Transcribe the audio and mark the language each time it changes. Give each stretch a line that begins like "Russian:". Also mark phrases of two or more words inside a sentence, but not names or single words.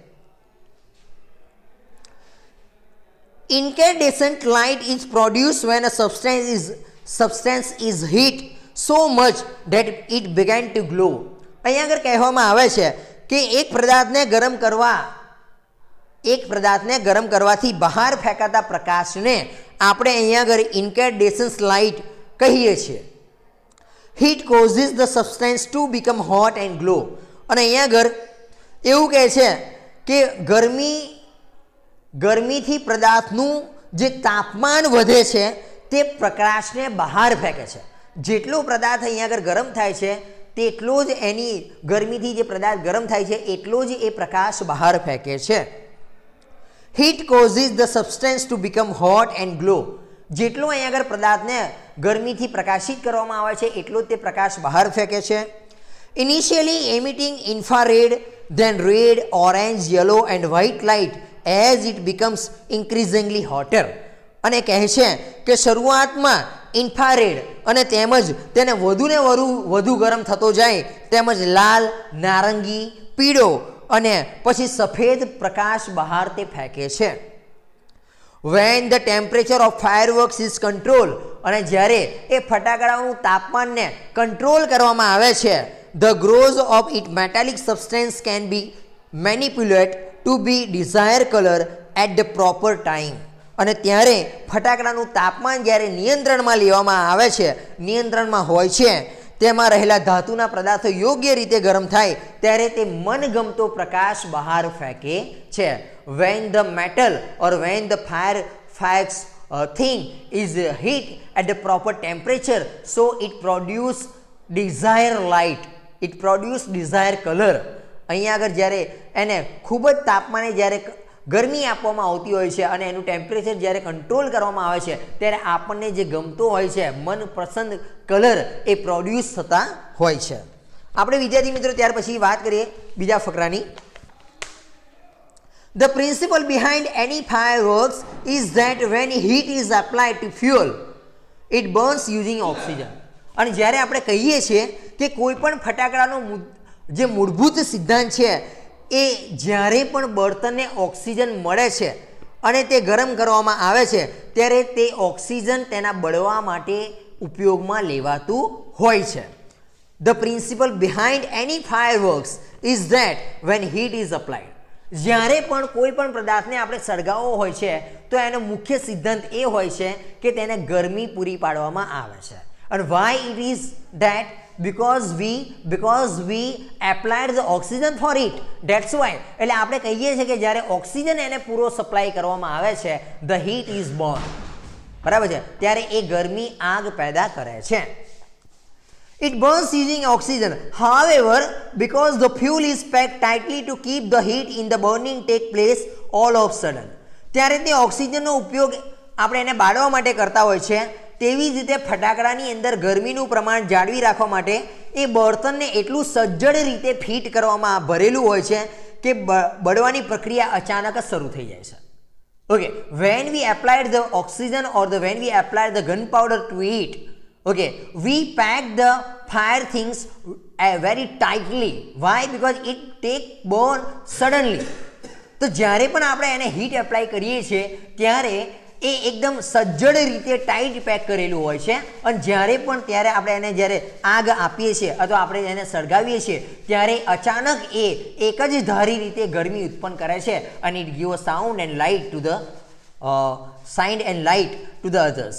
English: Incandescent light is produced when a substance is heat so much that it began to glow.
Gujarati: અહીંયા આગળ કહેવામાં આવે છે કે એક પદાર્થને ગરમ કરવાથી બહાર ફેંકાતા પ્રકાશને આપણે અહીંયા આગળ
English: incandescent light
Gujarati: કહીએ છીએ.
English: Heat causes the substance to become hot and glow.
Gujarati: અને અહીંયા આગળ એવું કહે છે કે ગરમીથી પદાર્થનું જે તાપમાન વધે છે તે પ્રકાશને બહાર ફેંકે છે. જેટલો પદાર્થ અહીંયા આગળ ગરમ થાય છે તેટલો જ એની ગરમીથી જે પદાર્થ ગરમ થાય છે એટલો જ એ પ્રકાશ બહાર ફેંકે છે.
English: Heat causes the substance to become hot and glow.
Gujarati: જેટલો અહીં આગળ પદાર્થને ગરમીથી પ્રકાશિત કરવામાં આવે છે એટલો જ તે પ્રકાશ બહાર ફેંકે છે.
English: initially emitting infrared, then red, orange, yellow and white light as it becomes increasingly hotter.
Gujarati: અને કહે છે કે શરૂઆતમાં ઇન્ફ્રારેડ અને તેમજ તેને વધુને વધુ ગરમ થતો જાય, તેમજ લાલ, નારંગી, પીળો અને પછી સફેદ પ્રકાશ બહાર તે ફેંકે છે.
English: When the temperature of fireworks is controlled,
Gujarati: અને જ્યારે એ ફટાકડાઓનું તાપમાનને કંટ્રોલ કરવામાં આવે છે,
English: the growth of its metallic substance can be manipulated to be desired color at the proper time.
Gujarati: અને ત્યારે ફટાકડાનું તાપમાન જ્યારે નિયંત્રણમાં લેવામાં આવે છે, નિયંત્રણમાં હોય છે, તેમાં રહેલા ધાતુના પદાર્થો યોગ્ય રીતે ગરમ થાય ત્યારે તે મનગમતો પ્રકાશ બહાર ફેંકે છે.
English: When the metal or when the fireworks thing is heat at the proper temperature, so it produce desired light, it produce desired color.
Gujarati: અહીંયા આગળ જ્યારે એને ખૂબ જ તાપમાને જ્યારે ગરમી આપવામાં આવતી હોય છે અને એનું ટેમ્પરેચર જ્યારે કંટ્રોલ કરવામાં આવે છે ત્યારે આપણને જે ગમતો હોય છે મનપસંદ કલર એ પ્રોડ્યુસ થતા હોય છે. આપણે વિદ્યાર્થી મિત્રો ત્યાર પછી વાત કરીએ બીજા ફકરાની.
English: The principle behind any fireworks is that when heat is applied to fuel, it burns using oxygen.
Gujarati: અને જ્યારે આપણે કહીએ છીએ કે કોઈ પણ ફટાકડાનો જે મૂળભૂત સિદ્ધાંત છે એ જ્યારે પણ બળતણને ઓક્સિજન મળે છે અને તે ગરમ કરવામાં આવે છે ત્યારે તે ઓક્સિજન તેના બળવા માટે ઉપયોગમાં લેવાતું હોય છે.
English: The principle behind any fireworks is that when heat is applied,
Gujarati: જ્યારે પણ કોઈ પણ પદાર્થને આપણે સળગાવવો હોય છે તો એનો મુખ્ય સિદ્ધાંત એ હોય છે કે તેને ગરમી પૂરી પાડવામાં આવે છે.
English: And why it is that? Because we applied the oxygen for it. That's why.
Gujarati: એટલે આપણે કહીએ છીએ કે જ્યારે ઓક્સિજન એને પૂરો સપ્લાય કરવામાં આવે છે,
English: the heat is born.
Gujarati: બરાબર છે, ત્યારે એ ગરમી આગ પેદા કરે છે.
English: It burns using oxygen. However, because the fuel is packed tightly to keep the heat in the burning take place all of sudden.
Gujarati: ત્યારે તે ઓક્સિજનનો ઉપયોગ આપણે એને બાળવા માટે કરતા હોય છે. તેવી જ રીતે ફટાકડાની અંદર ગરમીનું પ્રમાણ જાળવી રાખવા માટે એ બળતણને એટલું સજ્જડ રીતે ફિટ કરવામાં ભરેલું હોય છે કે બળવાની પ્રક્રિયા અચાનક જ શરૂ થઈ જાય છે.
English: Okay, when we applied the oxygen or when we applied the gunpowder to it, okay, we pack the fire things very tightly. Why? Because it take burn suddenly.
Gujarati: તો જ્યારે પણ આપણે એને
English: heat apply
Gujarati: કરીએ છીએ ત્યારે એ એકદમ સજ્જડ રીતે
English: tight pack
Gujarati: કરેલું હોય છે અને જ્યારે પણ ત્યારે આપણે એને જ્યારે આગ આપીએ છીએ અથવા આપણે એને સળગાવીએ છીએ ત્યારે અચાનક એ એક જ ધારી રીતે ગરમી ઉત્પન્ન કરે છે અને
English: it give sound and light to the others.